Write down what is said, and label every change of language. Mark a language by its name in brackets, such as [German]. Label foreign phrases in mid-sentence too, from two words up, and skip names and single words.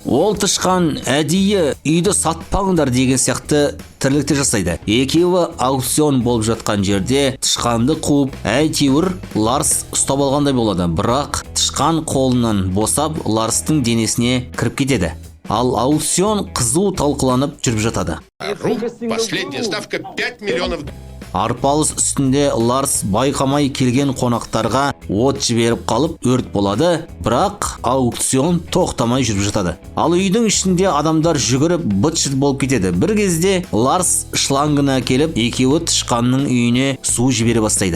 [Kazakh] Ол тышқан әдейі үйді сатпаңдар деген сияқты тірлікті жасайды. Екеуі аукцион болып жатқан жерде тышқанды қуып, әйтеуір Ларс ұстап алғандай болады. Бірақ тышқан қолынан босап Ларстың денесіне кіріп кетеді. Ал аукцион қызу талқыланып жүріп жатады. [Russian] Последняя ставка 5 миллионов. [Kazakh] Арпалыс үстінде Ларс байқамай келген қонақтарға от жіберіп қалып өрт болады, бірақ аукцион тоқтамай жүріп жатады. Ал үйдің ішінде адамдар жүгіріп быт-шыт болып кетеді. Бір кезде Ларс шлангына келіп, екеуі тышқанның үйіне су жібере бастайды.